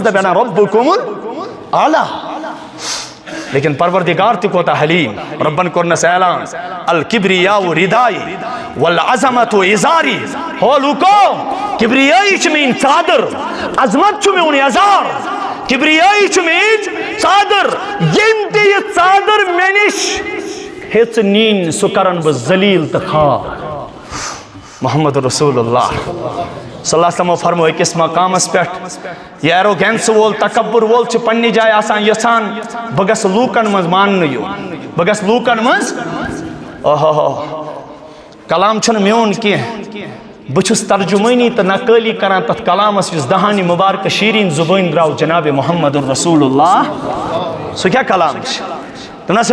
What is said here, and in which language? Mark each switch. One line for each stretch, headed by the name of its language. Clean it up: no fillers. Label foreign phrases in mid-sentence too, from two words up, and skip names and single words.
Kashmiri: دپہِ
Arabic: انا ربُکُم اعلیٰ
Kashmiri: لیکن پروردگار تہِ کوتاہ حلیٖم رۄبن کوٚرنس اعلان
Arabic: الکبریاء ردائی والعظمت ازاری
Kashmiri: ہو لوٗکو کبریٲیی چھِ میٛٲنۍ ژادر عظمت چھُ میون یزار کبریٲیی چھُ میٛٲنۍ ژادر ییٚمۍ تہِ یہِ ژادر مےٚ نِش ہیٚژ نِنۍ سُہ کرن بہٕ ذلیٖل تہٕ خار محمد رسول اللہ
Arabic: صلی اللہ علیہ وسلم
Kashmiri: فرمو أکِس مقامس پٮ۪ٹھ یہِ ایروگینس وول تکبر وول چھُ پننہِ جایہِ آسان یژھان بہٕ گژھٕ لوٗکن منٛز ماننہٕ یُن بہٕ گژھٕ لوٗکن منٛز کلام چھُنہٕ میون کینٛہہ بہٕ چھُس ترجمٲنی تہٕ نقٲلی کران تتھ کلامس یُس دہانہِ مُبارکہٕ شیٖریٖن زُبٲنۍ درٛاو جناب محمد رسول اللہ سُہ کیٛاہ کلام چھُ دوٚپنس